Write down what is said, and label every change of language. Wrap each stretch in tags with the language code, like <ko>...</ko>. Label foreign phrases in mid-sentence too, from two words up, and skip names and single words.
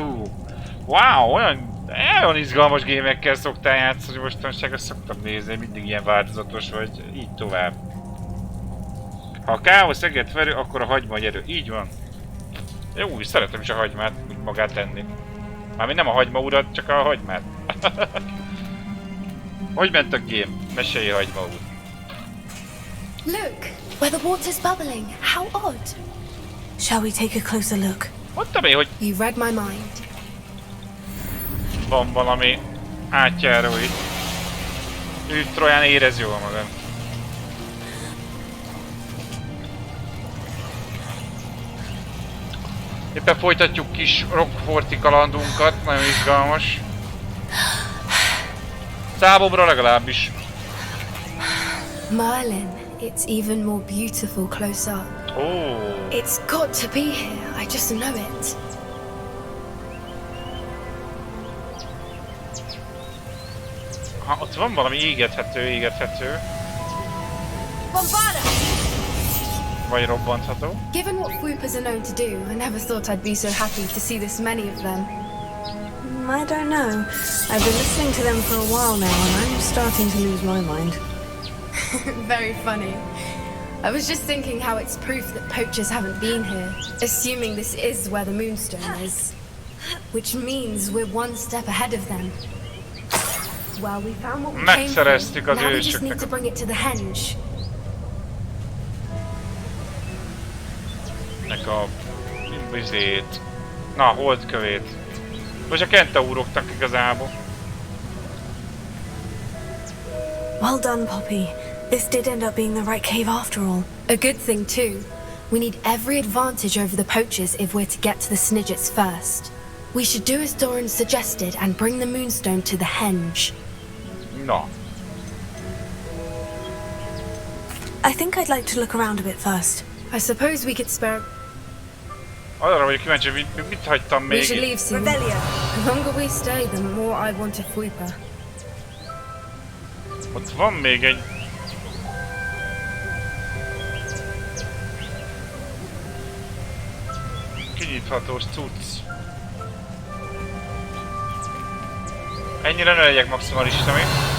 <hu>Wow, olyan izgalmas gémekkel szoktál játszani mostanság, azt szoktam nézni, mindig ilyen változatos vagy, így tovább. Ha a káosz eget verő, akkor a hagyma gyerő, így van. Jó, szeretem is a hagymát, úgy magát enni. Mármint nem a hagyma urat, csak a hagymát. Hogy ment a game? Mesélj, hagyma úr.</hu> <en>Look, where the water's bubbling. How odd. Shall we take a closer look?</en> <hu>Mondtam én, hogy</hu> <en>You read my mind.</en> <hu>van valami átjáró itt. Ő Troján érez jól magad. Éppen folytatjuk kis Rockforti kalandunkat, nagyon izgalmas. Számomra legalábbis.</hu> <en>Merlin, it's even more beautiful close up. Oh. It's got to be here, I just know it.</en> <hu>Ha, ott van valami égethető. Bombada! Vagy robbantható.</hu> <en>Given what Fwoopas are known to do, I never thought I'd be so happy to see this many of them. I don't know. I've been listening to them for a while now and I'm starting to lose my mind. Very funny. I was just thinking how it's proof that poachers haven't been here, assuming this is where the Moonstone is. Which means we're one step ahead of them. Well, we found what we came for. Now we just need to bring it to the henge.</en> <hu>Nek a vizét. Na, holdkövét. Most a kentauroknak igazából.</hu> <en>Well done, Poppy. This did end up being the right cave after all. A good thing too. We need every advantage over the poachers if we're to get to the Snidgets first. We should do as Doran suggested and bring the Moonstone to the henge. No. I think I'd like to look around a bit first. I suppose we could spare...</en> <hu>Arra vagyok kíváncsi, mit hagytam még</hu> <en>We should leave</en> <hu>itt?</hu> <en>soon. The longer we stay, the more I want a Fwooper.</en> <hu>Ott van még egy... kinyithatós cucc. Ennyire ne legyek maximalista még.</hu>